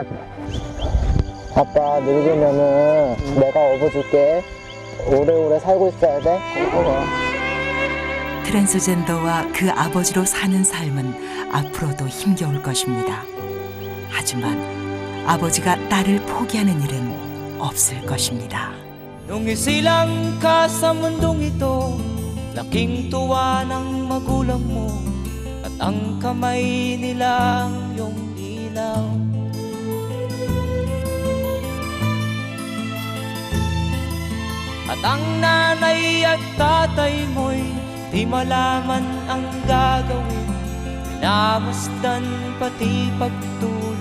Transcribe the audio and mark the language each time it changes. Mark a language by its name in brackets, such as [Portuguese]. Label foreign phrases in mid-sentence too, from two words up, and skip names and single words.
[Korean] 아빠, 늙으면은 내가 업어줄게. 오래오래 살고 있어야 돼. 트랜스젠더와 그 아버지로 사는 삶은 앞으로도 힘겨울 것입니다. 하지만 아버지가 딸을 포기하는 일은 없을 것입니다. [Filipino] Nung isilang ka sa mundong ito, laking tuwa ng magulang mo, at ang kamay nila yung ilaw. At ang nanay at tatay mo'y di malaman ang gagawin, minamasdan pati pagtulog.